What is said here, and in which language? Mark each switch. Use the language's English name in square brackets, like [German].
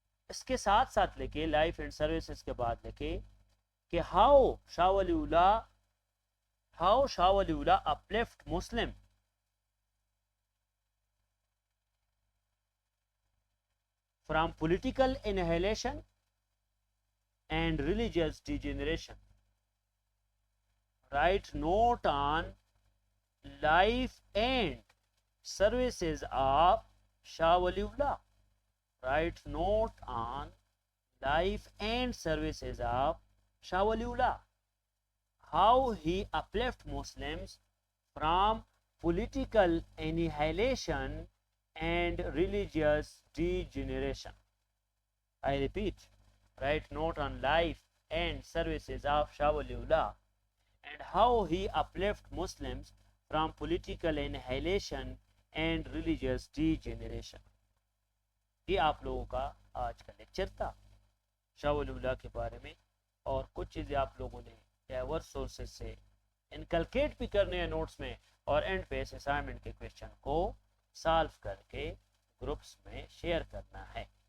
[Urdu] اس کے ساتھ ساتھ لکھے لائف اینڈ سروسز کے بعد لکھے کہ how Shah Wali Allah [English] uplift Muslim from political annihilation and religious degeneration. Write note on life and services of Shah Waliullah. Write note on life and services of Shah Waliullah. How he uplift Muslims from political annihilation and religious degeneration. I repeat, write note on life and services of Shah Waliullah and how he uplift Muslims from political annihilation and religious degeneration. [Urdu] یہ آپ لوگوں کا آج کا lecture تھا شاہ ولی اللہ کے بارے میں، اور کچھ چیزیں آپ لوگوں نے ڈائیورس سورسز سے انکلکیٹ بھی کرنے ہیں نوٹس میں، اور اینڈ پہ اس اسائنمنٹ کے کویشچن کو سالو کر کے گروپس میں شیئر کرنا ہے.